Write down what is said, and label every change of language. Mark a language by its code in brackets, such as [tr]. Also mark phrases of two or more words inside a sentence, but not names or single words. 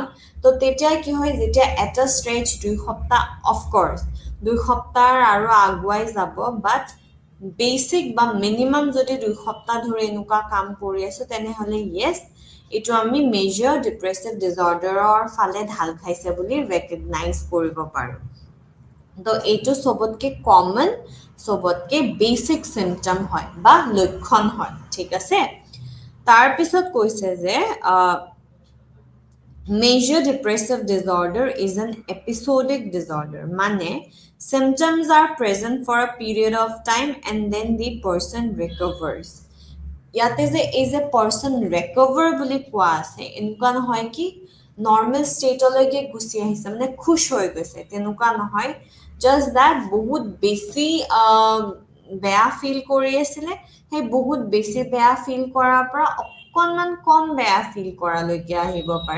[as] তো তেতিয়া কি হয়, যেতিয়া এটা ষ্ট্ৰেচ 2 সপ্তাহ, [en] of course [as] 2 সপ্তাহ আৰু আগুৱাই যাব, [en] but basic [as] বা মিনিমাম যদি 2 সপ্তাহ ধৰি এনেকুৱা কাম কৰি আছোঁ, তেনেহ'লে য়েছ, এইটো আমি [en] major depressive disorder [as] ফালে ঢাল খাইছে বুলি ৰেকগনাইজ কৰিব পাৰোঁ। তো এইটো চবতকৈ কমন, চবতকৈ [en] basic symptom [as] হয় বা লক্ষণ হয়, ঠিক আছে। তাৰপিছত কৈছে যে [en] major depressive disorder is an episodic disorder, মানে symptoms are present for a period of time and then the person recovers. [as] ইয়াতে যে এই যে [en] person recover [as] বুলি কোৱা আছে, এনেকুৱা নহয় কি [en] normal state [as] গুচি আহিছে, মানে খুশ হৈ গৈছে, তেনেকুৱা নহয়। [en] just that [as] বহুত বেছি বেয়া ফিল কৰি আছিলে, সেই বহুত বেছি বেয়া ফিল কৰাৰ পৰা অকণমান কম বেয়া ফিল কৰালৈকে আহিব পাৰে।